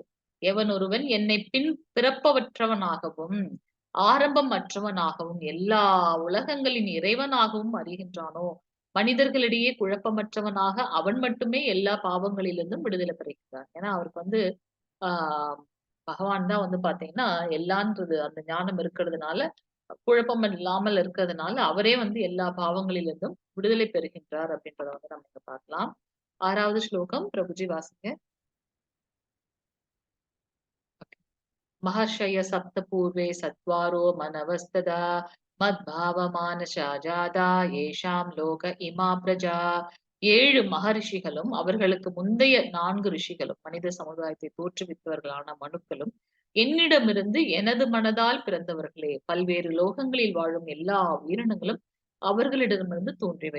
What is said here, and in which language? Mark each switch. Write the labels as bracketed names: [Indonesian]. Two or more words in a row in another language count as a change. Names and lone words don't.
[Tamil] எவன் ஒருவன் என்னை பின் பிறப்பவற்றவனாகவும் ஆரம்பம் அற்றவனாகவும் எல்லா உலகங்களின் இறைவனாகவும் அறிகின்றானோ, மனிதர்களிடையே குழப்பமற்றவனாக அவன் மட்டுமே எல்லா பாவங்களிலிருந்தும் விடுதலை பெறுகிறான். ஏன்னா அவருக்கு ஆஹ் பகவான் தான் பாத்தீங்கன்னா எல்லான்றது அந்த ஞானம் இருக்கிறதுனால, குழப்பம் இல்லாமல் இருக்கிறதுனால அவரே எல்லா பாவங்களிலிருந்தும் விடுதலை பெறுகின்றார் அப்படின்றத நம்ம இங்க பார்க்கலாம். 6வது ஸ்லோகம் பிரபுஜி வாசிங்க. [Sanskrit] महर्षय सप्तपूर्वे सत्वारो मनवस्तदा मद्भावमानसा जाता एषां लोक इमा प्रजा. [Tamil] 7 மகரிஷிகளும் அவர்களுக்கு முந்தைய 4 ரிஷிகளும் மனித சமுதாயத்தை தோற்றுவித்தவர்களான மனுக்களும் என்னிடமிருந்து எனது மனதால் பிறந்தவர்களே. பல்வேறு லோகங்களில் வாழும் எல்லா உயிரினங்களும் அவர்களிடமிருந்து தோன்றியவை.